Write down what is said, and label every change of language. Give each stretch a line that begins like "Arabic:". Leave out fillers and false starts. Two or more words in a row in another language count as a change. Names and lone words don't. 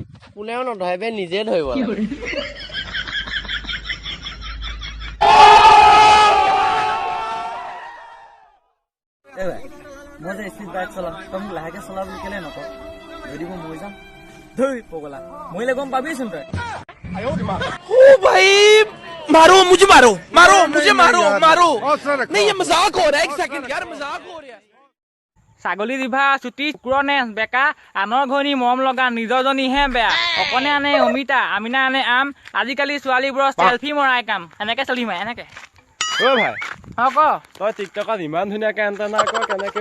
Assamese: কোনেও নধৰে বে নিজে ধৰিব মই যে
English: speed bike
Assamese: চলাম তই মোক লাহেকে চলা বুলি কেলে নক? যদি মই মৰি যাম ধুই পগলা মৰিলে গম পাবিচোন তই।
Hindi: ओ भाई मारो मुझे मारो मारो मुझे मारो मारो नहीं ये मजाक हो रहा है एक सेकंड यार मजाक हो रहा है।
Assamese: ছাগলী জিভা চুটি কুকুৰনে বেকা আনৰ ঘৈণী মৰম লগা নিজৰজনীহে বেয়া অকণে আনে অমিতা আমিনা আনে আম আজিকালি ছোৱালীবোৰৰ চেলফি মৰাই কাম এনেকে চলিম এনেকে। অ ভাই ক তই টিকটকত ইমান ধুনীয়াকে এণ্টেনা কৰ কেনেকে?